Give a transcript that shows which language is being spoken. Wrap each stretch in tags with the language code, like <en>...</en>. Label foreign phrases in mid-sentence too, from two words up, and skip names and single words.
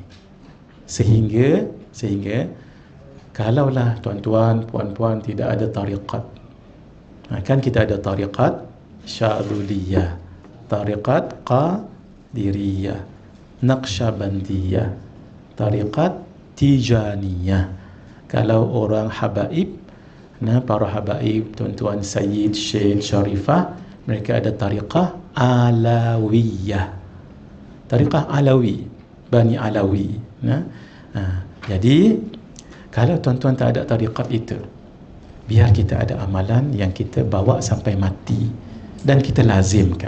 <ms>Sehingga kalaulah tuan-tuan, puan-puan tidak ada tariqat, kan kita ada tariqat Syadzuliyah, tariqat Qadiriyah, Naqsyabandiyah, tariqat Tijaniyah. Kalau orang habaib, para habaib, tuan-tuan Sayyid, Syekh, Syarifah, mereka ada tariqah Alawiyah, tariqah Alawi, Bani Alawi. Jadi kalau tuan-tuan tak ada tariqat itu, biar kita ada amalan yang kita bawa sampai mati dan kita lazimkan.</ms>